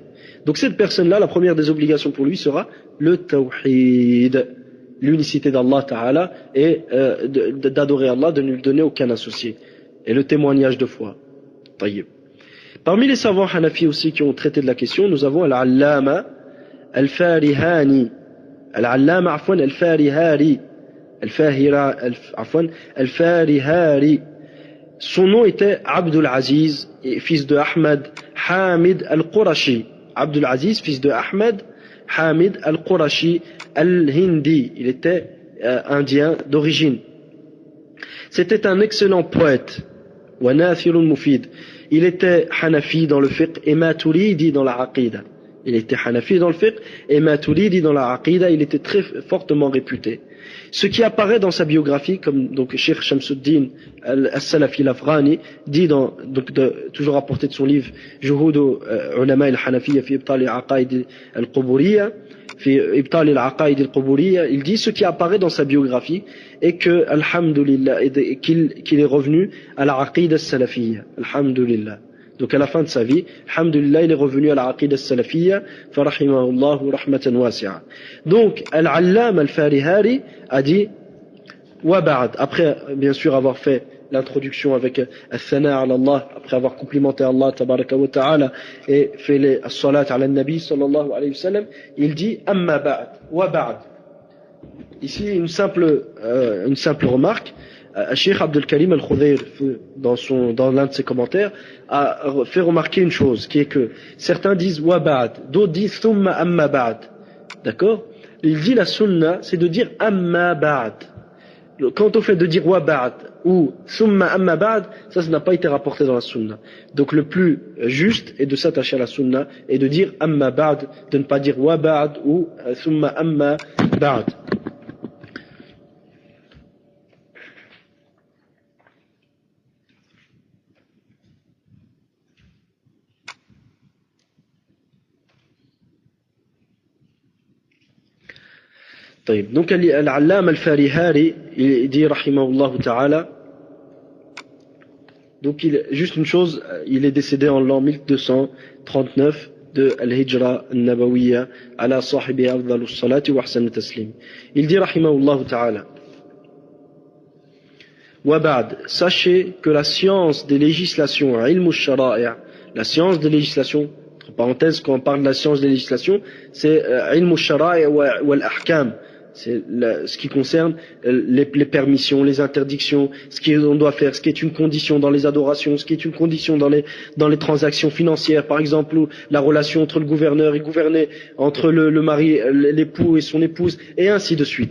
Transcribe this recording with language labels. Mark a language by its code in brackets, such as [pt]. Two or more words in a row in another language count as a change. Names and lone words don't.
[fr] Donc cette personne-là, la première des obligations pour lui sera le tawhid, l'unicité d' [ar] الله تعالى [fr] et d'adorer Allah, de ne lui donner aucun associé, et le témoignage de foi. Taïb. Parmi les savants Hanafi aussi qui ont traité de la question, nous avons Al-Allama Al-Farihani. Al-Allama Al-Farihari. Al-Farihari. Son nom était Abdul Aziz, fils de Ahmad Hamid Al-Qurashi. Abdul Aziz, fils de Ahmad Hamid Al-Qurashi Al-Hindi. Il était indien d'origine. C'était un excellent poète. [ar] وناثر مفيد. [fr] Il était Hanafi dans le fiqh et Maturidi dans la aqida. Il était Hanafi dans le fiqh et Maturidi dans la aqida. Il était très fortement réputé. Ce qui apparaît dans sa biographie, comme donc Cheikh Shamsuddin al-Salafi al-Afghani dit toujours rapporté de son livre Juhud ulama al-Hanafiyya fi ibtal al-aqaid al-quburiyya, il dit ce qui apparaît dans sa biographie est que alhamdulillah, qu'il est revenu à la [ar] عقيدة السلفية, [fr] alhamdulillah. Donc à la fin de sa vie, alhamdulillah, il est revenu à la [ar] عقيدة السلفية, فرحمه الله رحمة واسعة. [fr] Donc Al-Allam Al-Farihari a dit [ar] وبعد, [fr] après bien sûr avoir fait l'introduction avec [ar] الثناء على الله, [fr] après avoir complimenté [ar] الله تبارك وتعالى [fr] et fait les [ar] الصلاة على النبي صلى الله عليه وسلم, [fr] il dit [ar] أما بعد وبعد. [fr] Ici une simple remarque. Cheikh Abdul Karim Al-Khudayr, dans l'un de ses commentaires, a fait remarquer une chose, qui est que certains disent [ar] وبعد, [fr] d'autres disent [ar] ثم أما بعد. [fr] D'accord? Il dit la sunna, c'est de dire [ar] أما بعد. [fr] Quant au fait de dire [ar] وبعد [fr] ou [ar] ثم أما بعد, [fr] ça n'a pas été rapporté dans la sunna. Donc le plus juste est de s'attacher à la sunna et de dire [ar] أما بعد, [fr] de ne pas dire [ar] وبعد [fr] ou [ar] ثم أما بعد. [fr] Donc Al-Allama Al-Farihari, il dit [ar] رحمه الله تعالى, [fr] donc juste une chose, il est décédé en l'an 1239 de [ar] الهجرة النبوية على صاحبها أفضل الصلاة وأحسن التسليم. [fr] Il dit [ar] رحمه الله تعالى وبعد, [fr] sachez que la science des législations, [ar] علم الشرائع', [fr] la science des législations, entre parenthèses, quand on parle de la science des législations, c'est [ar] علم الشرائع والأحكام. [fr] C'est ce qui concerne les permissions, les interdictions, ce qu'on doit faire, ce qui est une condition dans les adorations, ce qui est une condition dans les transactions financières, par exemple, ou la relation entre le gouverneur et gouverné, entre le mari, l'époux et son épouse, et ainsi de suite.